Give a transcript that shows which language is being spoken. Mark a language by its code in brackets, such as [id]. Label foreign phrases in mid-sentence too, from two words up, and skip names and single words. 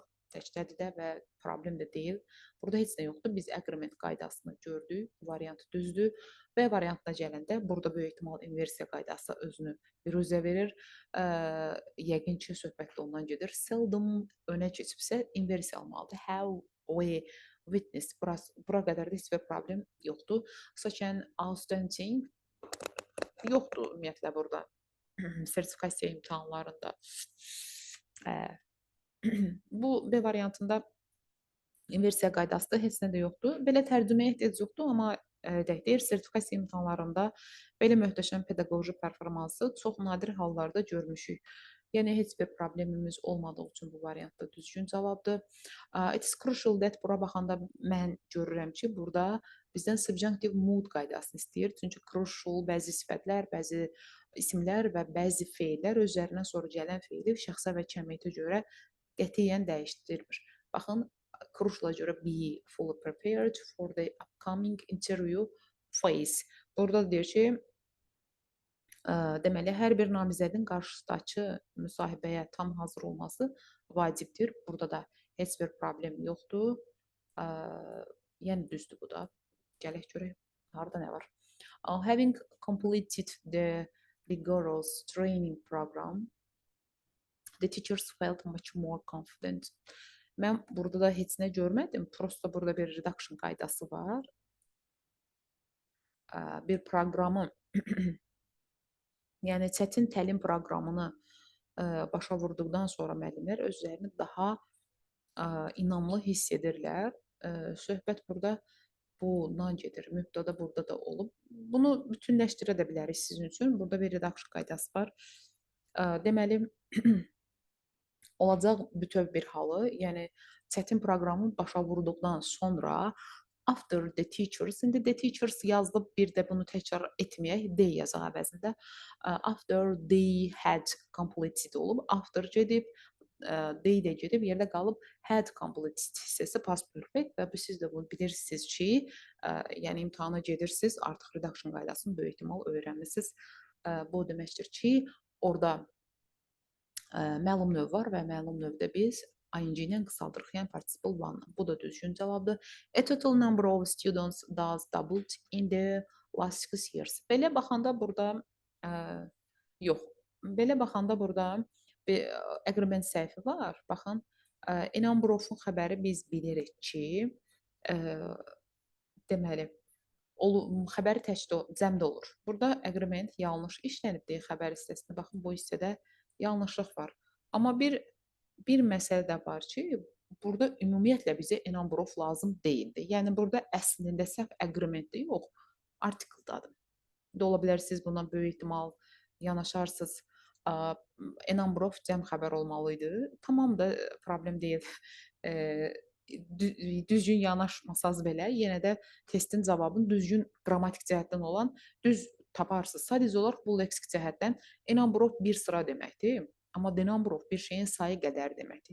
[az] Təkdədir də və problem də deyil. Burada heç nə yoxdur. Biz agreement qaydasını gördük. Bu variant düzdür. B variantına gələndə burada böyük ehtimal inversiya qaydası özünü büruzə verir. Yəqin ki, söhbət də ondan gedir. Seldom önə keçibsə inversiya almalıdır. [en] Have, we, witness. [az] Bura qədər də heç bir problem yoxdur. [en] Such outstanding [az] yoxdur ümumiyyətlə burada sertifikasiya imtahanlarında. Bu B variantında inversiya qaydası da heç nə də yoxdur. Belə tərcüməyə ehtiyac yoxdur, amma deyir, sertifikasiya imtahanlarında belə möhtəşəm pedaqoji performansı çox nadir hallarda görmüşük. Yəni heç bir problemimiz olmadığı üçün bu variant da düzgün cavabdır. [en] It's crucial that [az] bura baxanda mən görürəm ki, burada bizdən [en] subjunctive mood [az] qaydasını istəyir. Çünki crucial bəzi sifətlər, bəzi isimlər və bəzi feillər özlərindən sonra gələn feili şəxsə və cəmiyyətə görə qətiyyən dəyişdirmir. Baxın, crucial-a görə [en] be fully prepared for the upcoming interview phase. [az] Burada deyir ki, deməli, hər bir namizədin qarşıdakı müsahibəyə tam hazır olması vacibdir. Burada da heç bir problem yoxdur. Yəni düzdür bu da. Gələk görək, harada nə var. [en] Having completed the rigorous training program, the teachers felt much more confident. [az] Mən burada da heç nə görmədim. Prosta burada bir redaction qaydası var. Bir proqramı yəni çətin təlim proqramını başa vurduqdan sonra müəllimlər özlərini daha inamlı hiss edirlər. Söhbət burada bundan gedir. Mübtəda burada da olub. Bunu bütünləşdirə də bilərik sizin üçün. Burada bir redaction qaydası var. Deməli, olacaq bütöv bir halı, yəni çətin proqramı başa vurduqdan sonra [en] after the teachers, [az] indi [en] the teachers [az] yazılıb, bir də bunu təkrar etməyək, they yazaq əvəzində. [en] After they had completed [az] olub, after gedib, they də gedib, yerdə qalıb [en] had completed [az] hissəsi [en] past perfect [az] və siz də bunu bilirsiniz ki, yəni imtahana gedirsiniz, artıq redaction qaydasını böyük ehtimal öyrənmisiniz. Bu deməkdir ki, orada məlum növ var və məlum növdə biz ing-dən qısaldırıq, yəni [en] participle one. [az] Bu da düzgün cavabdır. [en] A total number of students does doubled in the last 6 years. [az] Belə baxanda burada yox. Belə baxanda burada bir agreement səhvi var. Baxın, [en] a number of- [az] un xəbəri biz bilirik ki, deməli, xəbəri təkdə cəmdə olur. Burada agreement yanlış işlənibdir xəbər hissəsində. Baxın, bu hissədə yanlışlıq var. Amma bir məsələ də var ki, burada ümumiyyətlə bizə [en] a number of [az] lazım deyildi. Yəni burada əslində səhv agreement-də yox, artikeldadır. Ola bilər siz buna böyük ehtimal yanaşarsınız. [en] A number of [az] cəm xəbər olmalı idi. Tamam da problem deyil. Düzgün yanaşmasaz belə, yenə də testin cavabını düzgün qrammatik cəhətdən olan düz taparsınız. Sadəcə olaraq bu leksik cəhətdən [en] a number of [az] bir sıra deməkdir. Amma [en] the number of [az] bir şeyin sayı qədər deməkdir.